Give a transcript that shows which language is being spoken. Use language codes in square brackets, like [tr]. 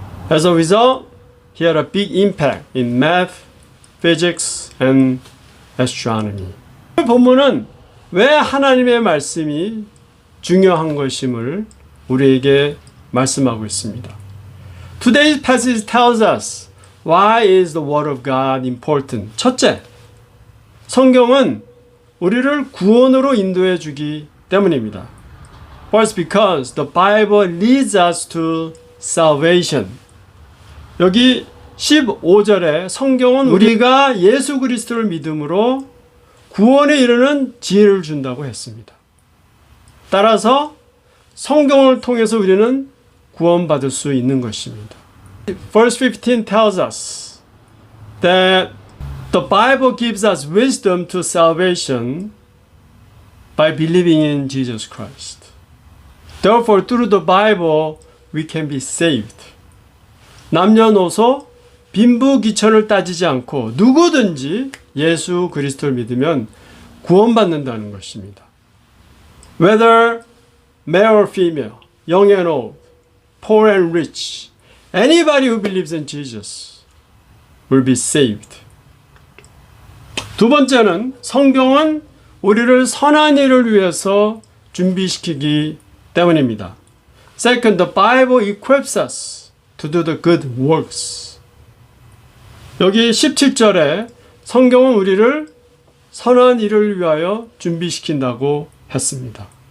[en] As a result, he had a big impact in math, physics, and astronomy. [ko] 이 본문은 왜 하나님의 말씀이 중요한 것임을 우리에게 말씀하고 있습니다. [en] Today's passage tells us why is the Word of God important. [ko] 첫째, 성경은 우리를 구원으로 인도해 주기 때문입니다. [en] First, because the Bible leads us to salvation. [ko] 여기 15절에 성경은 우리가 예수 그리스도를 믿음으로 구원에 이르는 지혜를 준다고 했습니다. 따라서 성경을 통해서 우리는 구원받을 수 있는 것입니다. [en] Verse 15 tells us that the Bible gives us wisdom to salvation by believing in Jesus Christ. Therefore, through the Bible, we can be saved. [ko] 남녀노소, 빈부귀천을 따지지 않고 누구든지 예수 그리스도를 믿으면 구원받는다는 것입니다. [en] Whether male or female, young and old, poor and rich, anybody who believes in Jesus will be saved. [ko] 두 번째는 성경은 우리를 선한 일을 위해서 준비시키기 때문입니다. [en] Second, the Bible equips us to do the good works. [ko] 여기 17절에 성경은 우리를 선한 일을 위하여 준비시킨다고 했습니다.